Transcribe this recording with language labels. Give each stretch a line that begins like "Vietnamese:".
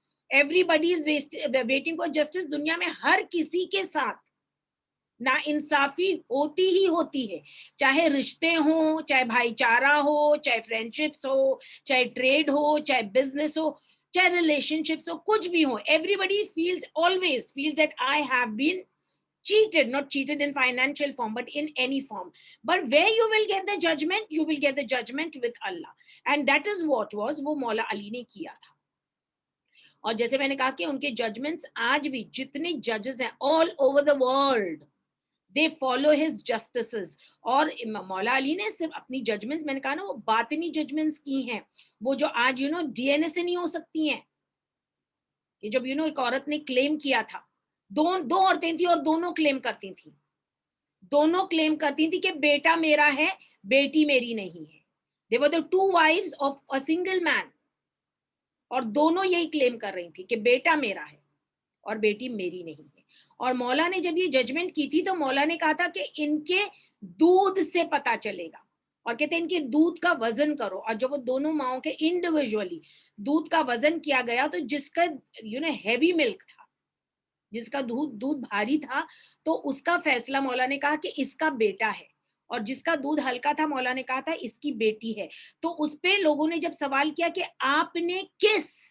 English: Everybody is waiting for justice.
Urdu: دنیا میں ہر کسی کے ساتھ نا انصافی ہوتی ہی ہوتی ہے, چاہے رشتے ہوں, چاہے بھائی چارہ ہو, چاہے فرینڈ شپس ہو, چاہے ٹریڈ ہو, چاہے بزنس ہو, چاہے ریلیشن شپس ہو, کچھ بھی ہو.
English: Everybody always feels that I have been cheated, not cheated in financial form, but in any form. But where you will get the judgment, you will get the judgment with Allah. And that is what was
Urdu: وہ مولا علی نے کیا تھا. اور جیسے میں نے کہا کہ ان کے ججمنٹس آج بھی جتنے ججز ہیں
English: all over the world, they follow his justices.
Urdu: اور مولا علی نے صرف اپنی ججمنٹس, میں نے کہا نا وہ باطنی ججمنٹس کی ہیں, وہ جو آج ڈی این اے سے نہیں ہو سکتی ہیں. کہ جب ایک عورت نے کلیم کیا تھا, دو عورتیں تھیں اور دونوں کلیم کرتی تھیں, دونوں کلیم کرتی تھی کہ بیٹا میرا ہے, بیٹی میری نہیں ہے.
English: They were the two wives of a single man.
Urdu: اور دونوں یہی کلیم کر رہی تھی کہ بیٹا میرا ہے اور بیٹی میری نہیں ہے. اور مولا نے جب یہ ججمنٹ کی تھی تو مولا نے کہا تھا کہ ان کے دودھ سے پتا چلے گا, اور کہتے ہیں ان کے دودھ کا وزن کرو. اور جب وہ دونوں ماؤں کے انڈیویجولی دودھ کا وزن کیا گیا تو جس کا ہیوی ملک تھا, جس کا دودھ بھاری تھا, تو اس کا فیصلہ مولا نے کہا کہ اس کا بیٹا ہے, اور جس کا دودھ ہلکا تھا مولا نے کہا تھا اس کی بیٹی ہے. تو اس پہ لوگوں نے جب سوال کیا کہ آپ نے کس